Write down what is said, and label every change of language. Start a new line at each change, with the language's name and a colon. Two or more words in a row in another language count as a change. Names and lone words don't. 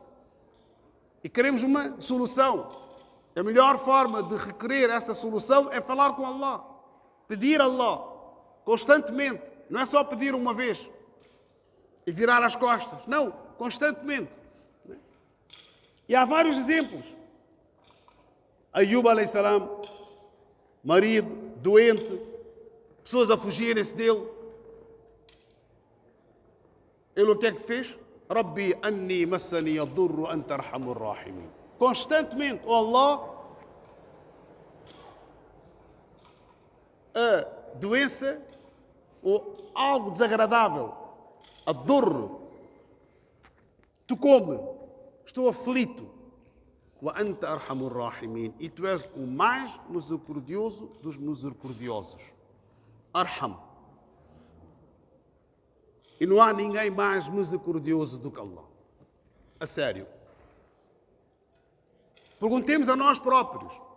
Portuguese: A melhor forma de requerer essa solução é falar com Allah, pedir a Allah, constantemente. Não é só pedir uma vez e virar as costas. Não, constantemente. E há vários exemplos.
Arabic: أيوب عليه السلام,
Portuguese: marido, doente, pessoas a fugirem-se dele. Ele o que é que fez?
Arabic: رب أني مسني الضر وأنت أرحم الراحمين.
Portuguese: Constantemente, oh Allah, a doença ou algo desagradável, a dor, tocou-me, estou aflito.
Arabic: وأنت أرحم الراحمين.
Portuguese: E tu és o mais misericordioso dos misericordiosos. Arham. E não há ninguém mais misericordioso do que Allah. A sério. Perguntemos a nós próprios.